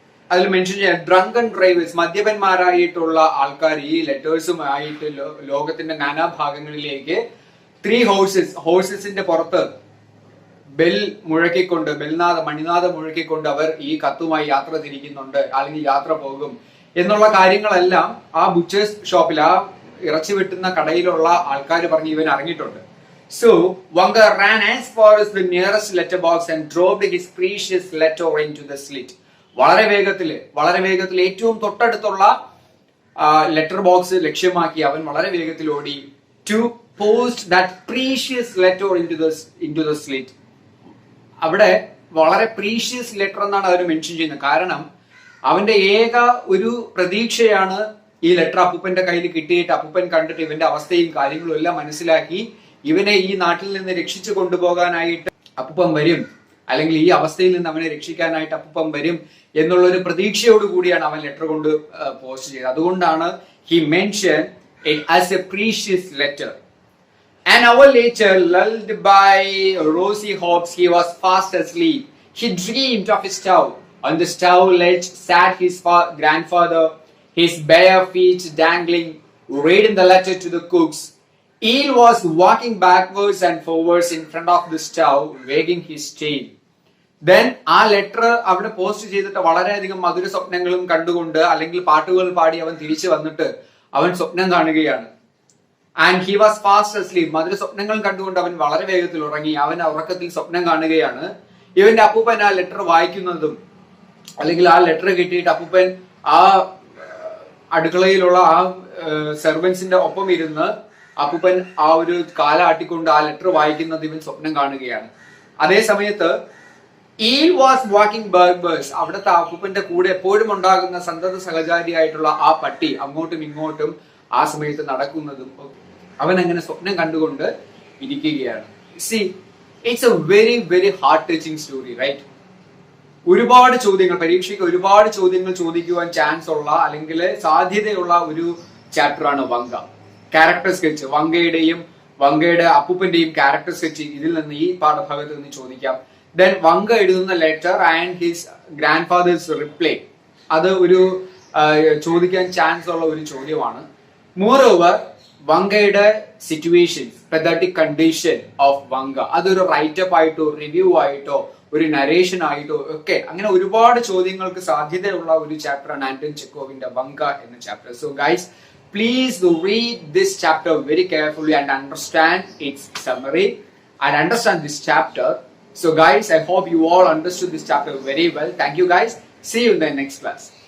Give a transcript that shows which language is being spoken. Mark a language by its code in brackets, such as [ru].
[ml] അതിൽ മെൻഷൻ ചെയ്യാൻ drunken drivers, മദ്യപന്മാരായിട്ടുള്ള ആൾക്കാർ ഈ ലെറ്റേഴ്സുമായിട്ട് ലോകത്തിന്റെ നാനാഭാഗങ്ങളിലേക്ക് 3 ഹോഴ്സസിന്റെ പുറത്ത് ബെൽ മുഴക്കിക്കൊണ്ട് മണിനാഥം മുഴക്കിക്കൊണ്ട് അവർ ഈ കത്തുമായി യാത്ര തിരിക്കുന്നുണ്ട്, അല്ലെങ്കിൽ യാത്ര പോകും എന്നുള്ള കാര്യങ്ങളെല്ലാം ആ ബുച്ചേഴ്സ് ഷോപ്പിൽ ആ ഇറച്ചി വെട്ടുന്ന കടയിലുള്ള ആൾക്കാർ പറഞ്ഞ് ഇവൻ അറിഞ്ഞിട്ടുണ്ട്. [en] So Vanka ran as far as the nearest letter box and dropped his precious letter into the slit. [ml] വളരെ വേഗത്തിൽ ഏറ്റവും തൊട്ടടുത്തുള്ള ലെറ്റർ ബോക്സ് ലക്ഷ്യമാക്കി അവൻ വളരെ വേഗത്തിൽ ഓടി. [en] To post that precious letter into the slit. [ml] അവിടെ വളരെ പ്രീഷ്യസ് ലെറ്റർ എന്നാണ് അവർ മെൻഷൻ ചെയ്യുന്നത്. കാരണം അവന്റെ ഏക ഒരു പ്രതീക്ഷയാണ് ഈ ലെറ്റർ അപ്പൂപ്പന്റെ കയ്യിൽ കിട്ടിയിട്ട് അപ്പൂപ്പൻ കണ്ടിട്ട് ഇവന്റെ അവസ്ഥയും കാര്യങ്ങളും എല്ലാം മനസ്സിലാക്കി ഇവനെ ഈ നാട്ടിൽ നിന്ന് രക്ഷിച്ചു കൊണ്ടുപോകാനായിട്ട് അപ്പൂപ്പൻ വരും, അല്ലെങ്കിൽ ഈ അവസ്ഥയിൽ നിന്ന് അവനെ രക്ഷിക്കാനായിട്ട് അപ്പൂപ്പൻ വരും എന്നുള്ള ഒരു പ്രതീക്ഷയോട് കൂടിയാണ് അവൻ ലെറ്റർ കൊണ്ട് പോസ്റ്റ് ചെയ്തത്. അതുകൊണ്ടാണ് [en] he mentioned it as a precious letter. An hour later, lulled by rosy hopes, he was fast asleep. He dreamed of his stove. On the stove ledge sat his grandfather, his bare feet dangling, reading the letter to the cooks. Eel was walking backwards and forwards in front of the stove, wagging his tail. [ml] Then ആ letter അവിടെ post ചെയ്തിട്ട് വളരെയധികം മധുര സ്വപ്നങ്ങളും കണ്ടുകൊണ്ട് അല്ലെങ്കിൽ പാട്ടുകൾ പാടി അവൻ തിരിച്ചു വന്നിട്ട് അവൻ സ്വപ്നം കാണുകയാണ്. [en] And he was fast asleep. [ml] മധുര സ്വപ്നങ്ങൾ കണ്ടുകൊണ്ട് അവൻ വളരെ വേഗത്തിൽ ഉറങ്ങി. അവൻ ഉറക്കത്തിൽ സ്വപ്നം കാണുകയാണ് ഇവന്റെ അപ്പൂപ്പൻ ആ ലെറ്റർ വായിക്കുന്നതും, അല്ലെങ്കിൽ ആ ലെറ്റർ കിട്ടിയിട്ട് അപ്പൂപ്പൻ ആ അടുക്കളയിലുള്ള ആ സെർവൻസിന്റെ ഒപ്പം ഇരുന്ന് അപ്പൂപ്പൻ ആ ഒരു കാലാട്ടിക്കൊണ്ട് ആ ലെറ്റർ വായിക്കുന്നത് ഇവൻ സ്വപ്നം കാണുകയാണ്. അതേ സമയത്ത് [en] Eel was walking backwards. [ml] അവിടുത്തെ അപ്പൂപ്പന്റെ കൂടെ എപ്പോഴും ഉണ്ടാകുന്ന സന്തത സഹചാരിയായിട്ടുള്ള ആ പട്ടി അങ്ങോട്ടും ഇങ്ങോട്ടും ആ സമയത്ത് നടക്കുന്നതും അവൻ അങ്ങനെ സ്വപ്നം കണ്ടുകൊണ്ട് ഇരിക്കുകയാണ്. [en] See, it's a very very heart touching story, right? [ml] ഒരുപാട് ചോദ്യങ്ങൾ, പരീക്ഷയ്ക്ക് ഒരുപാട് ചോദ്യങ്ങൾ ചോദിക്കുവാൻ ചാൻസ് ഉള്ള അല്ലെങ്കിൽ സാധ്യതയുള്ള ഒരു ചാപ്റ്റർ ആണ് Vanga. Character sketch, വങ്കയുടെയും വങ്കയുടെ അപ്പൂപ്പന്റെയും character set ഇതിൽ നിന്ന് ഈ പാഠഭാഗത്ത് നിന്ന് ചോദിക്കാം. ദെൻ വങ്ക എഴുതുന്ന letter [en] and his grandfather's reply, [ml] അത് ഒരു ചോദിക്കാൻ ചാൻസ് ഉള്ള ഒരു ചോദ്യമാണ്. More over വങ്കയുടെ situation, [en] pathetic condition of Vanka, [ml] അതൊരു റൈറ്റപ്പ് ആയിട്ടോ റിവ്യൂ ആയിട്ടോ ഒരു നരേഷൻ ആയിട്ടോ ഒക്കെ അങ്ങനെ ഒരുപാട് ചോദ്യങ്ങൾക്ക് സാധ്യതയുള്ള ഒരു ചാപ്റ്ററാണ് ആന്റൺ ചെക്കോവിന്റെ വങ്ക എന്ന chapter. So guys, [en] please do read this chapter very carefully and understand its summary and understand this chapter. So guys, I hope you all understood this chapter very well. Thank you guys. See you in the next class.